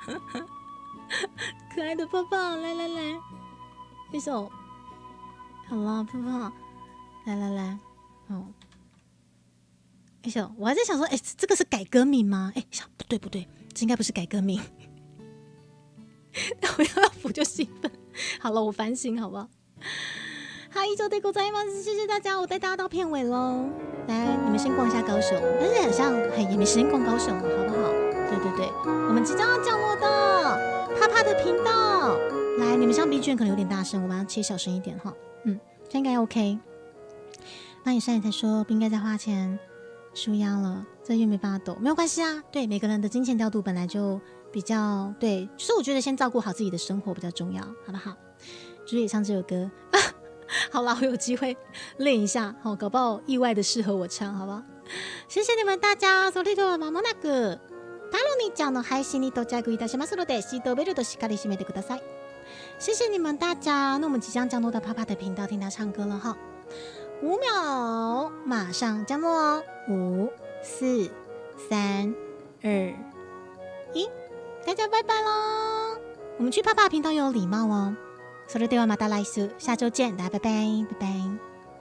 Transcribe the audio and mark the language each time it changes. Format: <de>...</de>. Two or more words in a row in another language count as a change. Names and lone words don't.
<zh>可爱的帕帕，来，一首，好了，帕帕，来，一首，我还在想说，这个是改歌名吗？想不对，这应该不是改歌名。我要腐就兴奋，好了，我反省好不好？</zh> <ja>好，以上でございます，</ja> <zh>谢谢大家，我带大家到片尾喽。来，你们先逛一下高雄，但是好像也没时间逛高雄，好不好？对，我们即将要降落到帕帕的频道。来，你们像 B 卷可能有点大声，我把它切小声一点哈。这应该 OK。那你上来才说不应该再花钱舒压了，这又没办法抖，没有关系啊。对，每个人的金钱调度本来就比较对，就是我觉得先照顾好自己的生活比较重要，好不好？就是也唱这首歌，好啦，我有机会练一下，搞不好意外的适合我唱，好不好？谢谢你们大家，</zh> <ja>それでは間もなくタロニーちゃんの配信に到着いたしますので、シートベルトしっかり締めてください。</ja> <zh>谢谢你们大家，那我们即将降落到帕帕的频道，听他唱歌了哈。5秒，马上降落哦！5、4、3、2、1，大家拜拜喽！我们去帕帕频道有礼貌哦。</zh> <ja>それではまた来週，</ja> <zh>下周见，大家拜拜，拜拜。</zh>